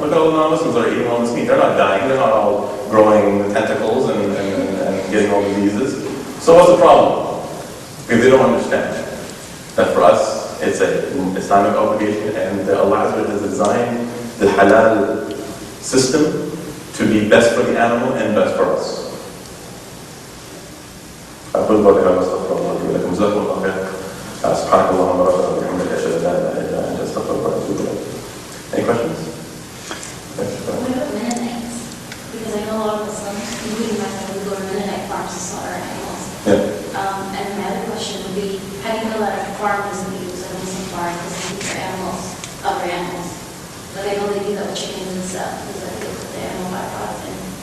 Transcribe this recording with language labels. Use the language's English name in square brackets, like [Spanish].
[English] Look at all the non-Muslims that are eating all this meat. They're not dying. They're not all growing tentacles and getting all diseases. So what's the problem? Because they don't understand that for us, it's an Islamic obligation, and Allah has designed the halal system to be best for the animal and best for us. [Arabic] أقول بارك الله استغفر الله لي ولكم جزاكم الله خير. سبحانك اللهم ربنا وبحمدك أشهد أن لا إله إلا أنت أستغفرك وأتوب إليك. [English] Any questions? What about Mennonites? Because I know a lot of Muslims, including myself, who go to Mennonite farms to slaughter animals. Yeah. And my other question would be, how do you know that a farm doesn't use a Muslim farm because they keep their animals, other animals? But I know they do that with chickens and stuff, because they put the animal byproduct in.